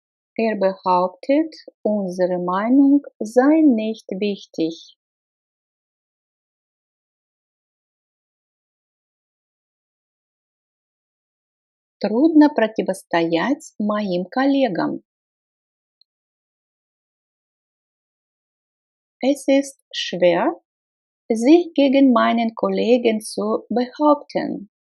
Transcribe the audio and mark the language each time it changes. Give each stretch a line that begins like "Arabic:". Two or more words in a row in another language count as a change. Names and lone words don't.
German: Er behauptet, unsere Meinung sei nicht wichtig.
Russian: Трудно противостоять моим коллегам.
German: Es ist schwer, sich gegen meinen Kollegen zu behaupten.